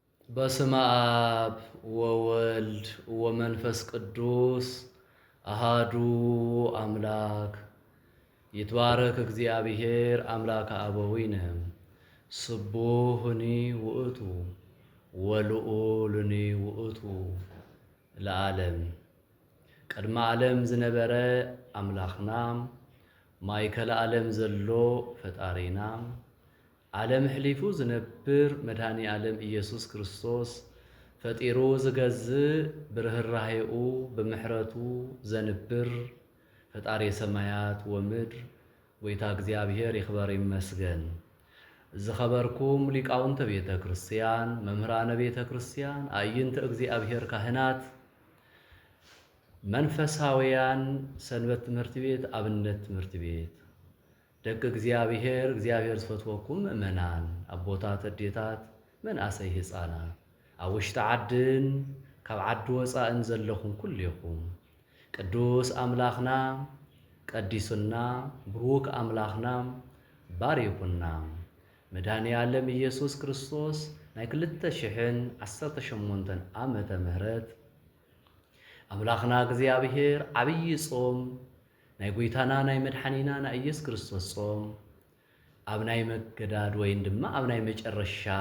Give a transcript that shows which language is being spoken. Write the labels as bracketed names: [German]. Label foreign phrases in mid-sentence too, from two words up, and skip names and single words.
[Geez] በስመ አብ ወወልድ ወመንፈስ ቅዱስ አሃዱ አምላክ ይትባረክ እግዚአብሔር አምላከ አበዊነ ስቡሕኒ ውእቱ ወልዑልኒ ውእቱ ለዓለም። [Tigrinya] ቅድመ ዓለም ዝነበረ አምላኽና ማእከለ ዓለም ዘሎ ፈጣሪና ዓለም ሕሊፉ ዝነብር መድኃኒ ዓለም ኢየሱስ ክርስቶስ ፈጢሩ ዝገዝእ ብርህራሄኡ ብምሕረቱ ዘንብር ፈጣሪ ሰማያት ወምድር ጎይታ እግዚአብሔር ይኽበር ይመስገን። ዝኸበርኩም ሊቃውንተ ቤተ ክርስቲያን፣ መምህራነ ቤተ ክርስቲያን፣ አዕይንተ እግዚአብሔር ካህናት፣ መንፈሳውያን ሰንበት ትምህርት ቤት፣ አብነት ትምህርት ቤት ደቂ እግዚአብሔር ዝፈትወኩም ምእመናን አቦታት፣ አዴታት፣ መናእሰይ ህፃናት ኣብ ውሽጢ ዓድን ካብ ዓዲ ወፃእን ዘለኹም ኩልኹም ቅዱስ አምላኽና ቀዲሱና ብሩክ አምላኽና ባሪኩና መድኃኒ ዓለም ኢየሱስ ክርስቶስ ናይ 2018 ዓመተ ምህረት አምላኽና እግዚአብሔር ዓብይ ጾም ናይ ጎይታና ናይ መድኃኒና ናይ ኢየሱስ ክርስቶስ ጾም ኣብ ናይ መገዳድ ወይን ድማ ኣብ ናይ መጨረሻ